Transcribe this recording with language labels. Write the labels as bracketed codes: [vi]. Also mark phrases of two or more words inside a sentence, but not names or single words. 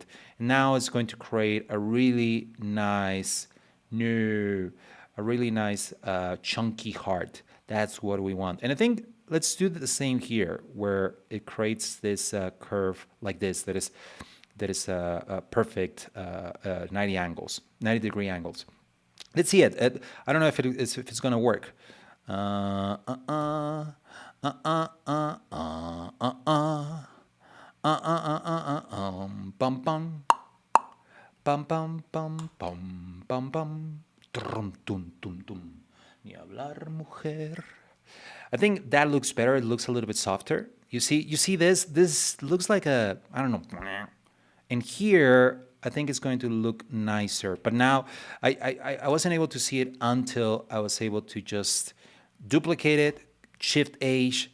[en] And now it's going to create a really nice, chunky heart. That's what we want. And I think let's do the same here, where it creates this curve like this, that is perfect 90 degree angles. Let's see it. I don't know if it's going to work. Bum bum bum bum bum bum bum bum trum tum tum tum. [es] Ni hablar, mujer. [en] I think that looks better. It looks a little bit softer. You see this? This looks like I don't know. And here, I think it's going to look nicer. But now, I wasn't able to see it until I was able to just duplicate it, Shift H.